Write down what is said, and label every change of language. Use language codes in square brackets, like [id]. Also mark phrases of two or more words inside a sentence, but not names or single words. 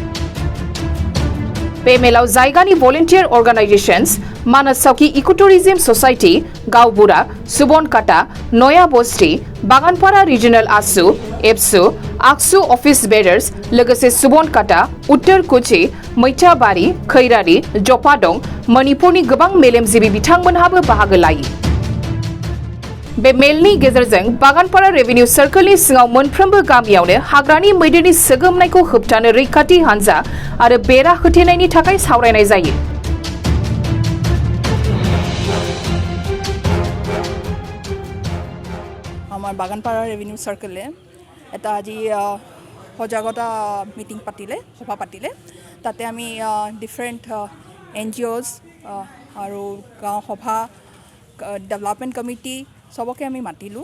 [brx] बे मेलाव जायगानि [en] volunteer organisations [brx] मानस चौकी इकोटुरिज्म ससाइटि, गावबुरा, सुबनकाटा, नया बस्ती, बागानपारा रिजनल आसु, एबसु, आक्सु अफिस बेरार्स, लोगोसे सुबनकाटा, उत्तर कुची, मैथाबारि, खैरारि, जपादं, मणिपुरनि गोबां मेलेमजिबि बिथांमोनहाबो बाहागो लायो। बे मेलनि गेजेरजों बागानपारा रेभिनिउ सार्कलनि सिङाव मोनफ्रोमबो गामियावनो हाग्रानि मैदेरनि सोगोमनायखौ होबथानो रैखाथि हानजा आरो बेरा होथेनायनि थाखाय सावरायनाय जायो। [as] আমাৰ বাগানপাৰা ৰেভিনিউ সাৰ্কেলে এটা আজি সজাগতা মিটিং পাতিলে, সভা পাতিলে। তাতে আমি [en] different NGOs [as] আৰু গাঁও সভা, [en] development committee [as] সবকে আমি মাতিলোঁ।